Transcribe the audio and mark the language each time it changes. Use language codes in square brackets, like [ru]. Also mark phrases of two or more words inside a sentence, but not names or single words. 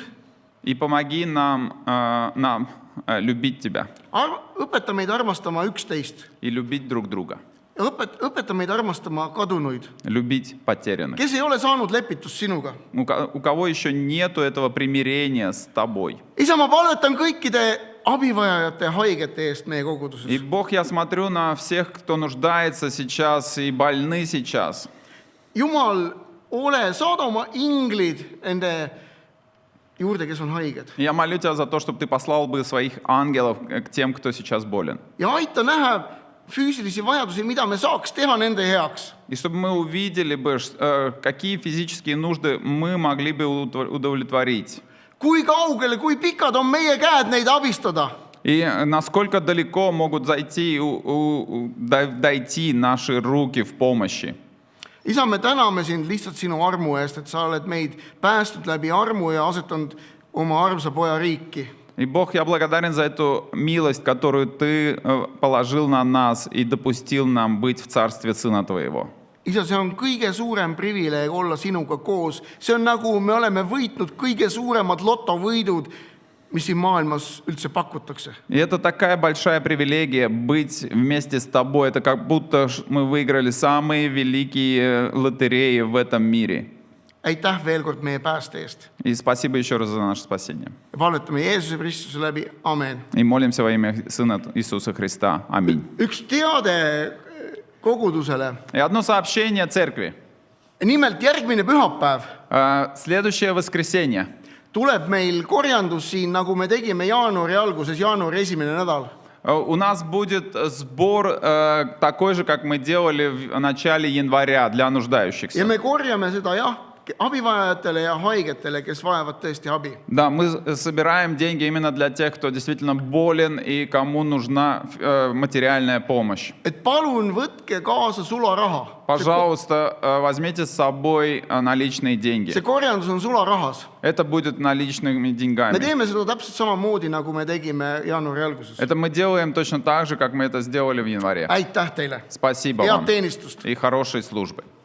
[ru] И помоги нам любить Тебя. [et] Õpeta meid armastama üksteist. [ru] И любить друг друга. [et] Ja õpeta meid armastama kadunuid, [ru] Любить потерянных. [et] kes ei ole saanud lepitust sinuga. [ru] У кого еще нету этого примирения с Тобой. [et] Isa, ma palvetan kõikide abivajajate ja haigete eest meie [ru] И [et] koguduses. [ru] Бог, я смотрю на всех, кто нуждается сейчас и больны сейчас. [et] Jumal, saada oma inglid nende juurde, kes on haiged. [ru] Я молю Тебя за то, чтобы Ты послал бы своих ангелов к тем, кто сейчас болен. [et] Ja aita näha füüsilisi vajadusi, mida me saaks teha nende heaks. [ru] И чтобы мы увидели бы, какие физические нужды мы могли бы удовлетворить. [et] Kui kaugele, kui pikad on meie käed neid abistada. [ru] И насколько далеко могут дойти наши руки в помощи. [et] Isa, me täname sind lihtsalt sinu armu eest, et sa oled meid päästnud läbi armu ja asetanud oma armsa poja riiki. [ru] И Бог, я благодарен за эту милость, которую Ты положил на нас и допустил нам быть в царстве Сына Твоего. [et] Isa, see on kõige suurem privileeg olla sinuga koos. See on nagu me oleme võitnud kõige suuremad lotovõidud, mis siin maailmas üldse pakutakse. [ru] И это такая большая привилегия быть вместе с Тобой. Это как будто мы выиграли самые великие лотереи в этом мире. [et] Aitäh veel kord meie pääste eest. [ru] И спасибо еще раз за наше спасение. [et] Palvetame Jeesuse Kristuse läbi. Amen. [ru] И молимся во имя Сына Иисуса Христа. Аминь. [et] Üks teade kogudusele. [ru] И одно сообщение церкви. [et] Nimelt järgmine pühapäev [ru] Следующее воскресенье. [et] tuleb meil korjandus siin, nagu me tegime jaanuari alguses, jaanuari esimene nädal. [ru] У нас будет сбор такой же, как мы делали в начале января для [et] Ja [ru] нуждающихся. [et] me korjame seda abivajajatele ja haigetele, kes vajavad tõesti abi. [ru] Да, мы собираем деньги именно для тех, кто действительно болен и кому нужна материальная помощь. [et] Et palun võtke kaasa sularaha. [ru] Пожалуйста, возьмите с собой наличные деньги. [et] See korjandus on sularahas. [ru] Это будет наличными [et] Me [ru] деньгами. [et] teeme seda täpselt samamoodi, nagu me tegime jaanuari alguses. [ru] Это мы делаем точно так же, как мы это сделали в январе. [et] Aitäh teile. [ru] Спасибо [et] Head [ru] вам [et] teenistust. [ru] и хорошей службы.